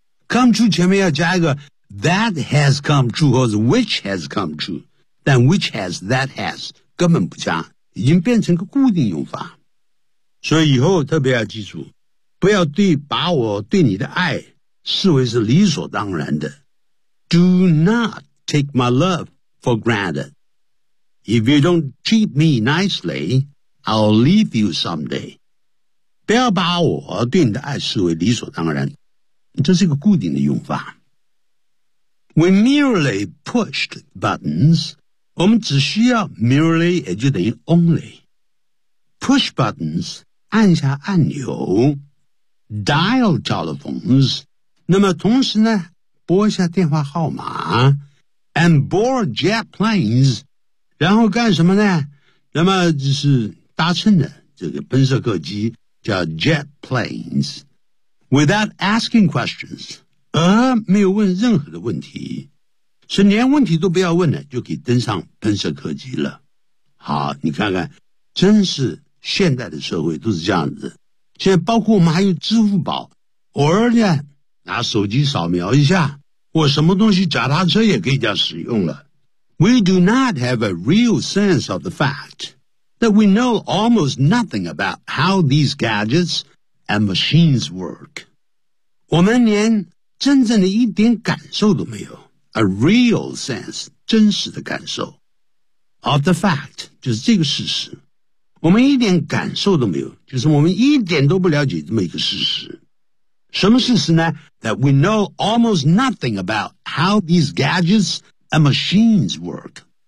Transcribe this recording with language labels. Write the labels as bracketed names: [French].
[Chinese] come true 前面要加一个 that has come true 或者 which has come true，但 which has that has 根本不加，已经变成个固定用法。所以以后特别要记住，不要对把我对你的爱视为是理所当然的。 [English] Do not take my love for granted. If you don't treat me nicely, I'll leave you someday. [Chinese] 不要把我对你的爱视为理所当然，这是一个固定的用法。 [English] We merely pushed buttons. 我们只需要 merely 也就等于 only. Push buttons 按下按钮， dial telephones. [Chinese] 那么同时呢？拨一下电话号码 and board jet planes，然后干什么呢？那么就是搭乘的这个喷射客机叫 jet planes。 Without asking questions，没有问任何的问题，是连问题都不要问的，就可以登上喷射客机了。好，你看看，真是现代的社会都是这样子。现在包括我们还有支付宝，偶尔呢拿手机扫描一下，我什么东西脚踏车也可以叫使用了。 [English] We do not have a real sense of the fact that we know almost nothing about how these gadgets and machines work. [Chinese] 我们连真正的一点感受都没有。 A real sense, 真实的感受。 Of the fact, 就是这个事实。我们一点感受都没有，就是我们一点都不了解这么一个事实。什么事实呢？ [English] That we know almost nothing about how these gadgets and machines work.